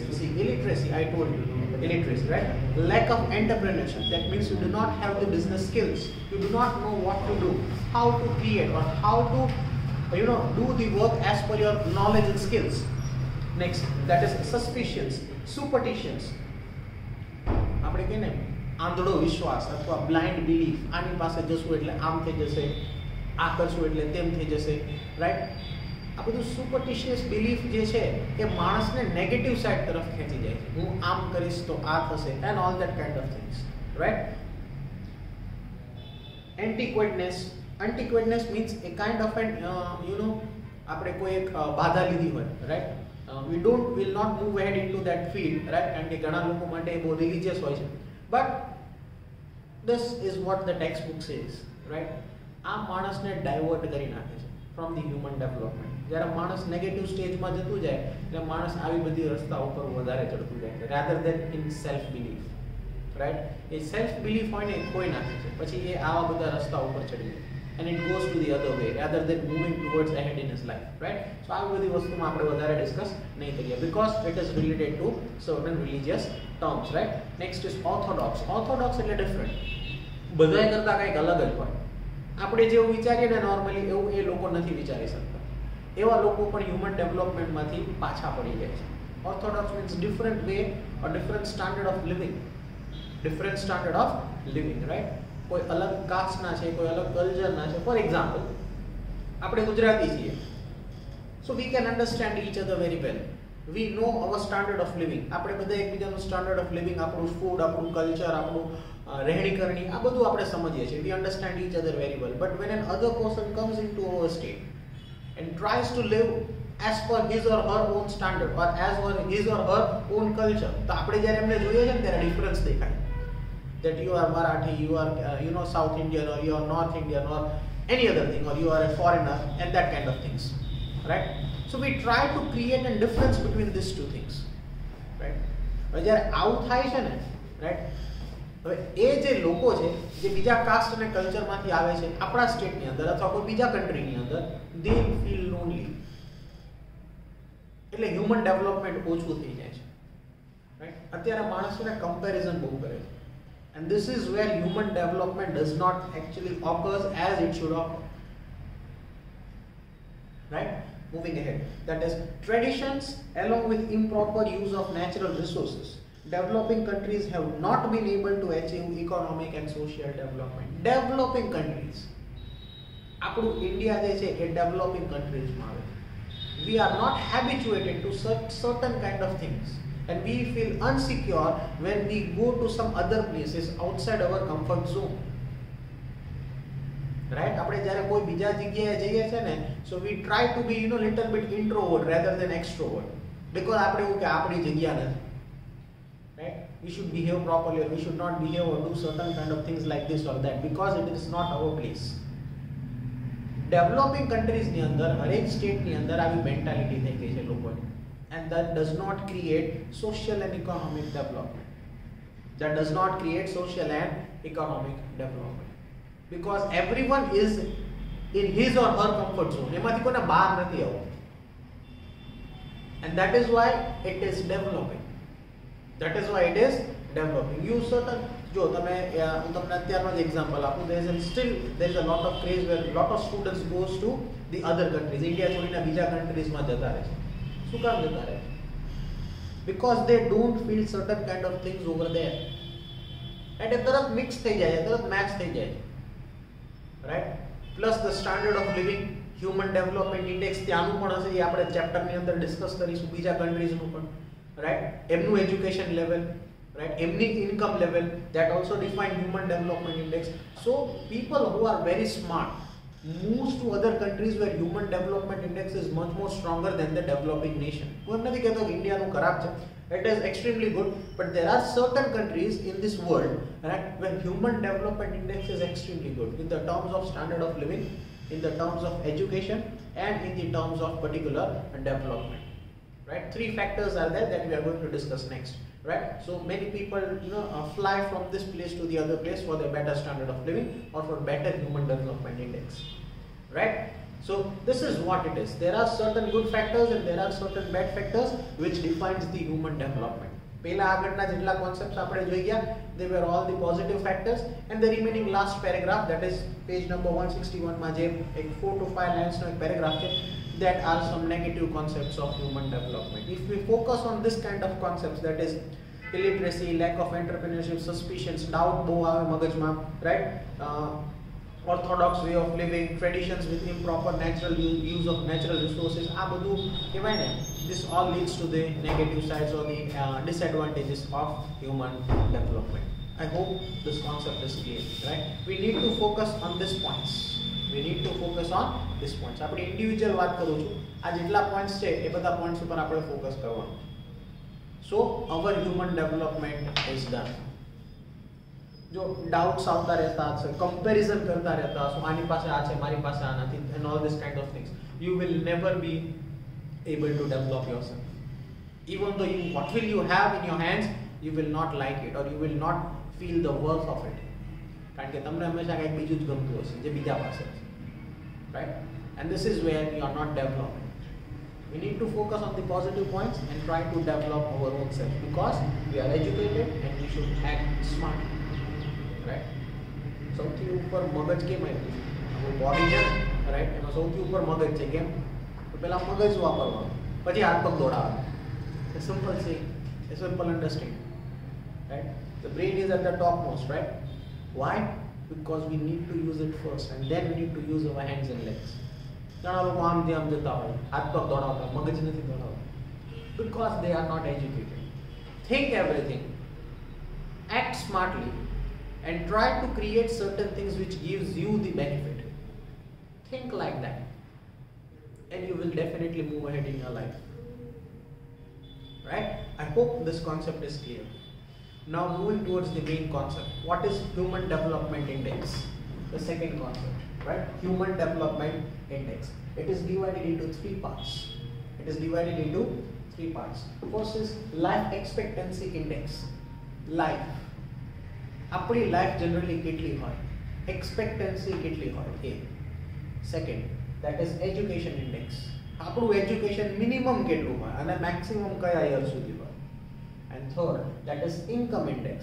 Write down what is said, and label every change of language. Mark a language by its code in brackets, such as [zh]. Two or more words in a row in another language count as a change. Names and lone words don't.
[en] See, illiteracy, I told you, illiteracy, right? Lack of entrepreneurship. That means you do not have the business skills. You do not know what to do, how to create, or how to, do the work as per your knowledge and skills. Next, that is suspicions, superstitions. [gu] આપણે કહે ને આંધળો વિશ્વાસ અથવા [en] blind belief. [gu] આની પાસે જશું એટલે આમ થઈ જશે, આ કરશું એટલે તેમ થઈ જશે, રાઈટ? આ બધું [en] superstitious belief [gu] જે છે એ માણસને [en] negative side [gu] તરફ ખેંચી જાય છે. હું આમ કરીશ તો આ થશે [en] and all that kind of things, right? antiquateness means a kind of an [gu] આપણે કોઈ એક બાધા લીધી હોય, [en] રાઈટ? we will not move ahead into that field, right? [gu] કારણ કે ઘણા લોકો માટે એ બહુ રિલિજિયસ હોય છે. [en] But this is what the textbook says, right? [gu] આ માણસને ડાયવર્ટ કરી નાખે છે [en] from the human development. [gu] જ્યારે માણસ નેગેટિવ સ્ટેજમાં જતું જાય એટલે માણસ આવી બધી રસ્તા ઉપર વધારે ચડતું જાય [en] rather than in self belief, right? [gu] એ self belief હોય ને ખોઈ નાખે છે, પછી એ આવા બધા રસ્તા ઉપર ચડી જાય [en] and it goes to the other way rather than moving towards ahead in his life, right? So [gu] આવી બધી વસ્તુમાં આપણે વધારે ડિસ્કસ નહીં કરીએ [en] because it is related to certain religious terms, right? Next is orthodox. Orthodox એટલે different. [gu] બધાય કરતા કંઈક અલગ જ હોય. આપણે જેવું વિચારીએ ને નોર્મલી એવું એ લોકો નથી વિચારી શકતા. એવા લોકો પણ [en] human developmentમાંથી [gu] પાછા પડી જાય છે. [en] orthodox means different way or different standard of living. Different standard of living, right? [gu] કોઈ અલગ કાસ્ટના છે, કોઈ અલગ કલ્ચરના છે. [en] for example, [gu] આપણે ગુજરાતી છીએ, [en] so we can understand each other very well. we know our standard of living. [gu] આપણે બધા એકબીજાનું [en] standard of living, [gu] આપણું ફૂડ, આપણું કલ્ચર, આપણું રહેણી કરણી, આ બધું આપણે સમજીએ છીએ. [en] we understand each other very well. but when an other person comes into our state and tries to live as per his or her own standard or as per his or her own culture, [gu] તો આપણે જ્યારે એમને જોઈએ છે ને ત્યારે ડિફરન્સ દેખાય. [en] That you are Marathi, you are South Indian, or you are North Indian, or any other thing, or you are a foreigner, and that kind of things, right? So we try to create a difference between these two things, right? [gu] હવે જ્યારે આવું થાય છે ને, રાઈટ? હવે એ જે લોકો છે જે બીજા કાસ્ટ અને કલ્ચરમાંથી આવે છે આપણા સ્ટેટની અંદર અથવા કોઈ બીજા કન્ટ્રીની અંદર, [en] they feel lonely. [gu] એટલે [en] human development [gu] ઓછું થઈ જાય છે, રાઈટ? અત્યારે માણસોને કમ્પેરિઝન બહુ કરે છે. [en] And this is where human development does not actually occurs as it should occur. Right? Moving ahead. That is, traditions along with improper use of natural resources. Developing countries have not been able to achieve economic and social development. Developing countries. [gu] આપણું ઇન્ડિયા જે છે એ [en] developing countriesમાં [gu] આવે. [en] We are not habituated to certain kind of things. and we feel unsecure when we go to some other places outside our comfort zone. Right? [gu] આપણે જ્યારે કોઈ બીજા જગ્યાએ જઈએ છે ને, [en] so we try to be little bit introvert rather than extrovert, because [gu] આપણે એવું કે આપણી જગ્યા નથી. [en] Right? We should behave properly, or we should not behave or do certain kind of things like this or that because it is not our place. Developing countries [gu] ની અંદર હરેક સ્ટેટ ની અંદર આવી મેન્ટાલિટી થઈ ગઈ છે લોકોની, [en] and that does not create social and economic development. That does not create social and economic development because everyone is in his or her comfort zone. [gu] એમાંથી કોઈને બહાર નથી આવવું, [en] and that is why it is developing. That is why it is developing. You certain [gu] જો તમે હું તમને અત્યારનો જ એક્ઝામ્પલ આપું, [en] there is a lot of craze where lot of students goes to the other countries. [gu] ઇન્ડિયા છોડીને બીજા કન્ટ્રીઝમાં જતા રહે છે. શું કામ જતા રહે? [en] Because they don't feel certain kind of things over there. [gu] And એ તરત મિક્સ થઈ જાય છે, તરત મેચ થઈ જાય છે. [en] Right? Plus the standard of living, human development index [gu] ત્યાંનું પણ હશે, એ આપણે ચેપ્ટરની અંદર ડિસ્કસ કરીશું, બીજા કન્ટ્રીઝનું પણ. Right? એમનું એજ્યુકેશન લેવલ, [en] right? Emni income level, that also define human development index. So people who are very smart moves to other countries where human development index is much more stronger than the developing nation. [gu] હું એમ નથી કહેતો કે ઇન્ડિયાનું ખરાબ છે, [en] it is extremely good, but there are certain countries in this world, right, where human development index is extremely good in the terms of standard of living, in the terms of education, and in the terms of particular development. Right? 3 factors are there that we are going to discuss next. Right? So many people fly from this place to the other place for their better standard of living or for better human development index. Right? So this is what it is. There are certain good factors and there are certain bad factors which defines the human development. [gu] પહેલા આગળના જેટલા concepts આપણે જોઈ ગયા, [en] they were all the positive factors, and the remaining last paragraph, that is page number 161 [gu] માં જે એક 4 to 5 lines નો એક paragraph છે, [en] that are some negative concepts of human development. If we focus on this kind of concepts, that is illiteracy, lack of entrepreneurship, suspicions, doubt [gu] બહુ આવે મગજમાં, [en] right? Orthodox way of living, traditions with improper natural use of natural resources, [gu] આ બધું કહેવાય ને, [en] this all leads to the negative sides or the disadvantages of human development. I hope this concept is clear, right? We need to focus on these points. We need to focus on these points. [gu] આપણે ઇન્ડિવિજ્યુઅલ વાત કરું છું, આ જેટલા પોઈન્ટ્સ છે એ બધા પોઈન્ટ્સ ઉપર આપણે ફોકસ કરવાનું. [en] So our human development is done. [gu] જો ડાઉટ્સ આવતા રહેતા હશે, કમ્પેરિઝન કરતા રહેતા હશો, આની પાસે આ છે, મારી પાસે આ નથી, [en] and all this kind of things, you will never be able to develop yourself. Even though what will you have in your hands, you will not like it or you will not feel the worth of it. [gu] કારણ કે તમને હંમેશા કંઈક બીજું જ ગમતું હશે જે બીજા પાસે છે. [en] Right? And this is where you are not developing. We need to focus on the positive points and try to develop our own self because we are educated and we should act smart. Right? [gu] સૌથી ઉપર મગજ કેમ આવ્યું? આપણું બોડી છે ને, રાઈટ, એમાં સૌથી ઉપર મગજ છે. કેમ? તો પહેલા મગજ વાપરવાનું, પછી હાથ પગ દોડાવવાનું. એ સિમ્પલ છે, એ [en] simple understanding. [gu] રાઈટ? [en] The brain is at the topmost, right? Why? Because we need to use it first and then we need to use our hands and legs. [gu] ઘણા લોકો આમથી આમ જતા હોય, હાથ પગ દોડાવતા, મગજ નથી દોડાવતા, [en] because they are not educated. Think everything, act smartly, and try to create certain things which gives you the benefit. Think like that, and you will definitely move ahead in your life. Right? I hope this concept is clear. Now moving towards the main concept. What is Human Development Index? The second concept, right? Human Development Index. It is divided into 3 parts. It is divided into 3 parts. First is Life Expectancy Index. Life. [gu] આપણી લાઈફ જનરલી કેટલી હોય, એક્સપેક્ટન્સી કેટલી હોય એ. [en] second, that is education index. [gu] આપણું એજ્યુકેશન મિનિમમ કેટલું હોય અને મેક્સિમમ કયા યર સુધી હોય. [en] and third, that is income index.